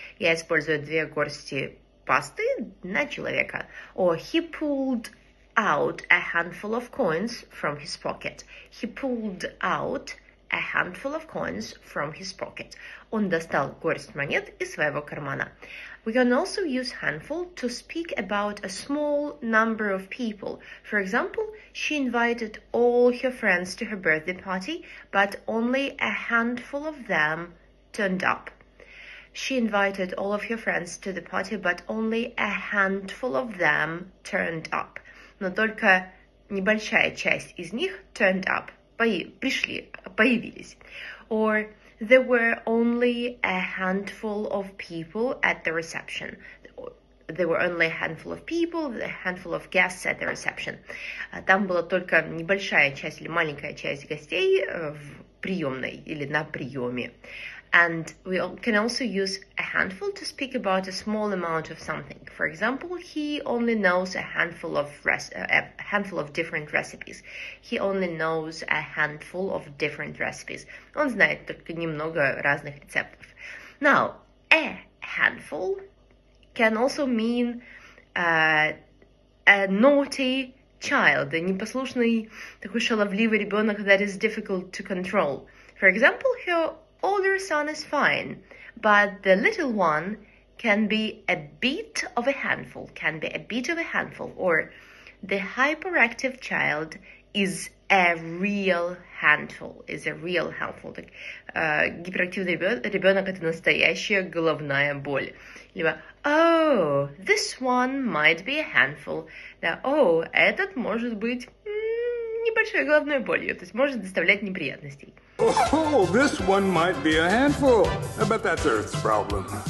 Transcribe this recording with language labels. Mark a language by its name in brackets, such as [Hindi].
[Russian] Я использую 2 горсти пасты на человека. [English] Or he pulled out a handful of coins from his pocket. He pulled out a handful of coins from his pocket. [Russian] Он достал горсть монет из своего кармана. [English] We can also use handful to speak about a small number of people. For example, she invited all her friends to her birthday party, but only a handful of them turned up. She invited all of her friends to the party, but only a handful of them turned up. [Russian] Но только небольшая часть из них [English] turned up. [Russian] Пришли, появились. [English] Or there were only a handful of people at the reception. There were only a handful of people, a handful of guests at the reception. [Russian] Там была только небольшая часть или маленькая часть гостей в приемной или на приеме. [English] And we can also use a handful to speak about a small amount of something. For example, he only knows a handful of different recipes. He only knows a handful of different recipes. [Russian] Он знает только немного разных рецептов. [English] Now, a handful can also mean a naughty child, [Russian] непослушный, такой шаловливый ребенок [English] that is difficult to control. For example, her older son is fine, but the little one can be a bit of a handful, or the hyperactive child is a real handful. [Russian] Так, гиперактивный ребенок это настоящая головная боль. [English] Либо, oh, this one might be a handful. [Russian] Да, oh, этот может быть небольшой головной болью, то есть может доставлять неприятностей. [English] Oh, this one might be a handful, but that's Earth's problem.